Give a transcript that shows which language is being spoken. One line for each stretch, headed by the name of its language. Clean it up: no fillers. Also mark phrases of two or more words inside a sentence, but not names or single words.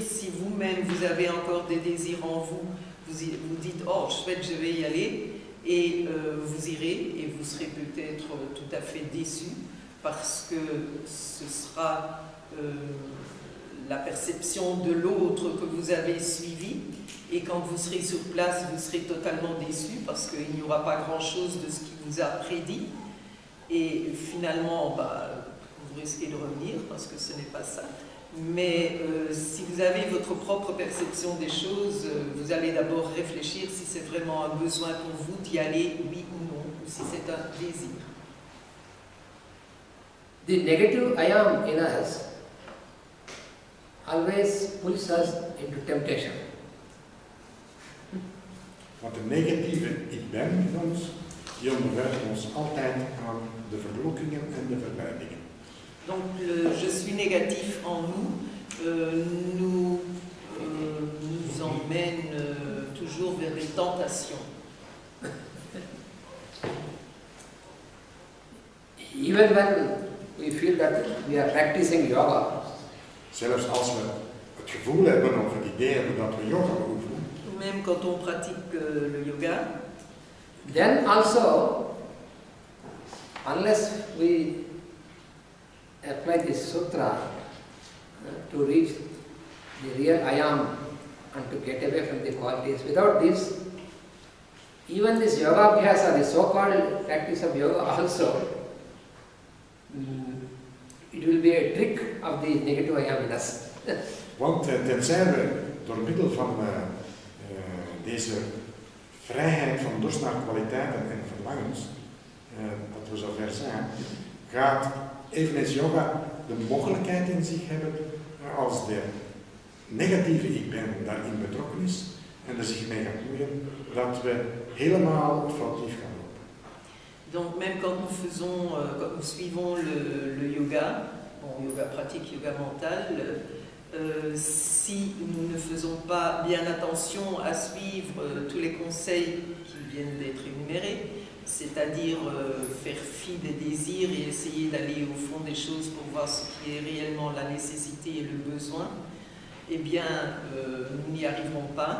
French: Si vous-même, vous avez encore des désirs en vous, vous dites « Oh, chouette, je vais y aller », et vous irez, et vous serez peut-être tout à fait déçu, parce que ce sera la perception de l'autre que vous avez suivi, et quand vous serez sur place, vous serez totalement déçu, parce qu'il n'y aura pas grand-chose de ce qu'il vous a prédit, et finalement, vous risquez de revenir, parce que ce n'est pas ça. Mais si vous avez votre propre perception des choses, vous allez d'abord réfléchir si c'est vraiment un besoin pour vous d'y aller, oui ou non, ou si c'est un désir.
English: The negative I am in us always pulls us into temptation.
Dutch: Want de negatieve ik ben in ons, die onderwerpt ons altijd aan de verlokkingen en de verleidingen.
French: Donc le je suis négatif en nous nous emmène toujours vers des tentations.
English: Even when we feel that we are practicing yoga,
Dutch: Zelfs als we het gevoel hebben of het idee hebben dat we yoga oefenen,
French: Même quand on pratique le yoga,
English: then also, unless we apply this sutra to reach the real I am and to get away from the qualities, without this, even this yoga abhyasa, the so-called practice of yoga also, it will be a trick of the negative I am in us.
Dutch: want tenzij we door middel van deze vrijheid van dorst naar kwaliteiten en verlangens, dat we zover zijn, gaat eveneens yoga de mogelijkheid in zich hebben, als de negatieve ik ben daarin betrokken is en er zich mee gaat moeien, dat we helemaal foutief gaan lopen.
French: donc même quand quand nous suivons le yoga, yoga pratique, yoga mental, si nous ne faisons pas bien attention à suivre tous les conseils qui viennent d'être énumérés, c'est-à-dire faire fi des désirs et essayer d'aller au fond des choses pour voir ce qui est réellement la nécessité et le besoin, eh bien, nous n'y arriverons pas.